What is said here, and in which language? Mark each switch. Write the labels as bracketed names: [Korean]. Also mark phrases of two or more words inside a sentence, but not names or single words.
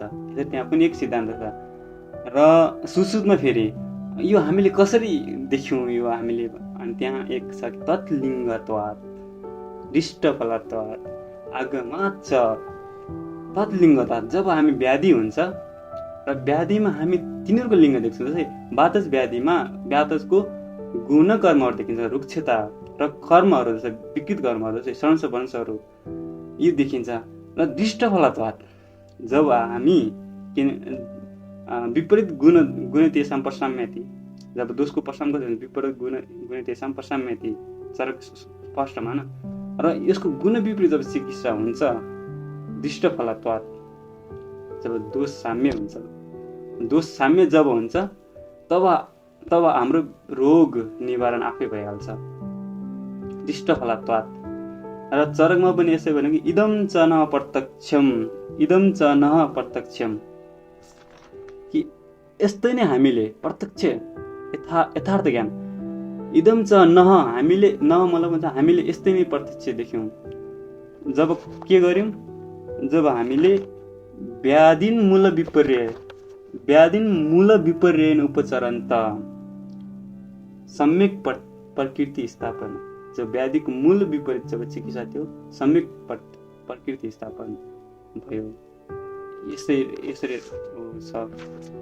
[Nepali] त्यहाँ पनि एक सिद्धान्त छ। र सुश्रुतमा फेरि यो हामीले कसरी देख्यौँ यो हामीले अनि त्यहाँ एक छ [Sanskrit] तत्लिङ्गत्वात् दिष्टफलत्वात् आगमाच्च तत्लिङ्गत्वात् [Nepali] जब हामी व्याधि हुन्छ र व्याधिमा हामी तिनीहरूको लिङ्ग देख्छौँ जस्तै वातज व्याधिमा वातजको गुण कर्महरू देखिन्छ रुक्षता र कर्महरू जस्तै विकृत कर्महरू जस्तै शंस वंशहरू यो देखिन्छ। र दिष्टफलत्वात् जब हामी [Sanskrit] विपरीत गुण तेषां प्रसाम्यति [Nepali] जब दोषको प्रसाम गर्छ [Sanskrit] विपरीत गुण तेषां प्रसाम्यति [Nepali] चरक स्पष्टमा न र यसको गुण विपरीत जब चिकित्सा हुन्छ दिष्टफलत्वात् जब दोष साम्य हुन्छ दोष साम्य जब हुन्छ तब हाम्रो रोग निवारण आफै भइहाल्छ दिष्टफलत्वात्। र चरकमा पनि यसै भन्यो कि [Sanskrit] इदं च न प्रत्यक्षम [Nepali] कि यस्तै नै हामीले प्रत्यक्ष यथार्थ ज्ञान [Sanskrit] इदं च न [Nepali] हामीले न मतलब भन्छ हामीले यस्तै नै प्रत्यक्ष देख्यौँ जब के गर्यौँ जब हामीले व्याधिन [Sanskrit] मूल विपर्ययन उपचरन्त सम्यक प्रकृति स्थापन [Nepali] जब व्याधिको मूल विपरीत जब चिकित्सा थियो सम्यक प्रकृति स्थापन भयो यसरी छ।